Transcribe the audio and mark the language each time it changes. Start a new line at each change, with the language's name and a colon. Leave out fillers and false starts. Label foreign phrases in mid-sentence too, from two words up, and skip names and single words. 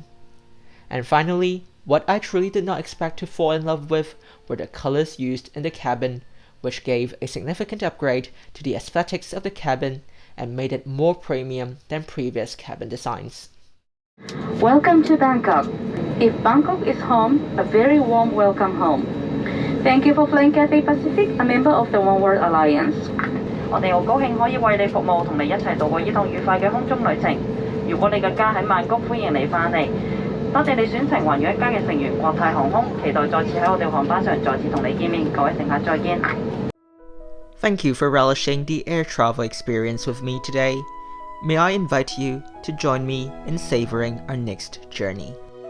English: And finally, what I truly did not expect to fall in love with were the colors used in the cabin, which gave a significant upgrade to the aesthetics of the cabin and made it more premium than previous cabin designs. Welcome to Bangkok. If Bangkok is home, a very warm welcome home. Thank you for flying Cathay Pacific, a member of the One World Alliance.
Cantonese: 我哋好高興可以為你服務，同你一齊度過呢趟愉快嘅空中旅程。如果你嘅家喺曼谷，歡迎你返嚟。多謝你選乘寰宇一家嘅成員國泰航空，期待再次喺我哋航班上再次同你見面。各位乘客再見。
English: Thank you for relishing the air travel experience with me today. May I invite you to join me in savoring our next journey.